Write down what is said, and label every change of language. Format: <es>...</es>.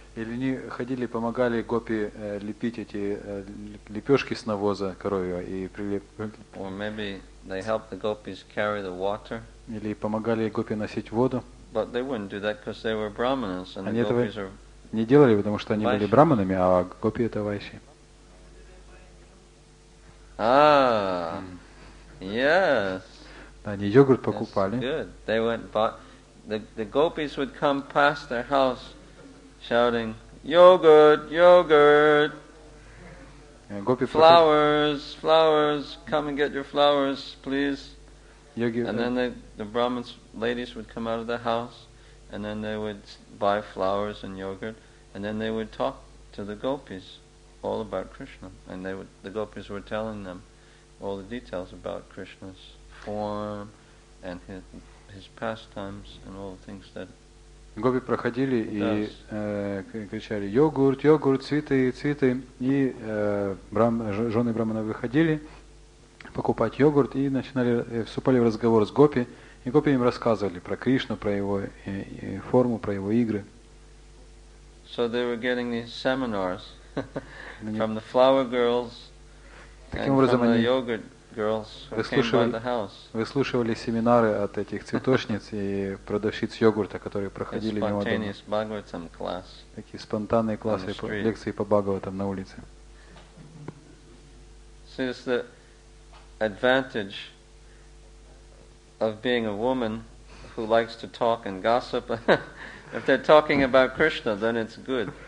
<ru>Или они ходили и помогали гопи лепить эти лепешки с навоза коровьего и</ru> <en>Or maybe they helped the gopis carry the water.</en> <ru>Или помогали гопи носить воду.</ru> <en>But they wouldn't do that because they were brahmanas and</en> <ru>Они</ru> <en>the</en> <ru>этого</ru> <en>gopis are</en> <ru>не делали, потому что они были браманами, а гопи это вайши.</ru> <en>Ah, yes.</en> <ru>Они йогурт покупали.</ru> <en>Good. They went, but the gopis would come past their house shouting, "Yogurt, yogurt, flowers, flowers, come and get your flowers, please." And then the Brahmins, ladies would come out of the house, and then they would buy flowers and yogurt, and then they would talk to the gopis all about Krishna, and the gopis were telling them all the details about Krishna's form and his pastimes and all the things that.</en> <ru>Гопи проходили и кричали йогурт, йогурт, цветы, цветы, и жены брамана выходили покупать йогурт и вступали в разговор с гопи, и гопи им рассказывали про Кришну, про его форму, про его игры.</ru> <en>So they were getting these seminars from the flower girls and from the yogurt girls who came by the house.</en> <ru>Выслушивали семинары от этих цветочниц и продавщиц йогурта, которые проходили мимо дома. Такие спонтанные классы, лекции по Бхагаватам на улице.</ru> <en>So it's the advantage of being a woman who likes to talk and gossip. If they're talking about Krishna, then it's good.</en>